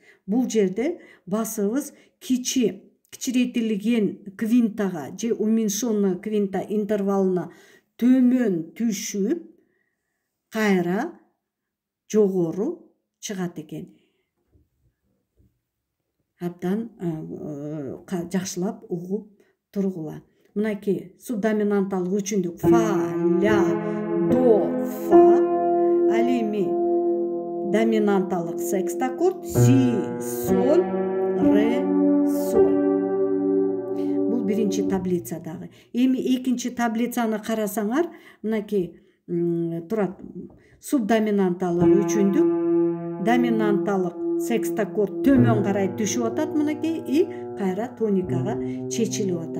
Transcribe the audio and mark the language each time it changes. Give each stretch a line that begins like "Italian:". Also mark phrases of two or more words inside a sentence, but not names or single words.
Kyrgyz: Бул жерде басыбыз кичирейтилген квинтага же
Russian: уменьшенная квинта
Kyrgyz: интервалына төмөн түшүп, кайра жогору чыгат экен. Абдан жакшылап угуп тургула. Мынакей субдоминанталык үчүндүк фа, ля, до, фа. Ал эми доминанталык секстаккорд си, соль, ре, соль. Бул биринчи таблицадагы. Эми экинчи таблицаны карасаңар, мынакей турат. Субдоминанталык үчүндүк, доминанталык секстаккорд төмөн карай түшүп атат мынакей, и кайра тоникага чечилип атат.